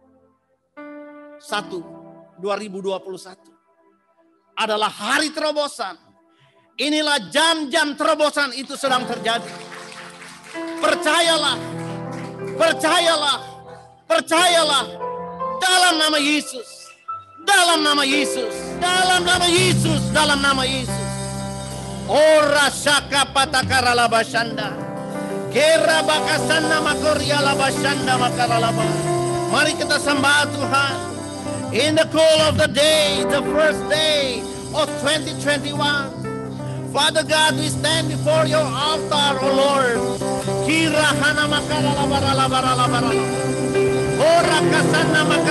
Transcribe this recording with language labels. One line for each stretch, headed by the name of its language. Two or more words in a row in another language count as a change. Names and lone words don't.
Indonesian: Adalah hari terobosan. Inilah jam-jam terobosan itu sedang terjadi. Percayalah. Dalam nama Yesus. Ora shaka patakara labashanda. Kera bakasana makoria labashanda makaralaba. Mari kita sembah Tuhan.
English: In the cool of the day, the first day of 2021. Father God, we stand before your altar, O Lord. Kira hana makaralabara. Ora kasana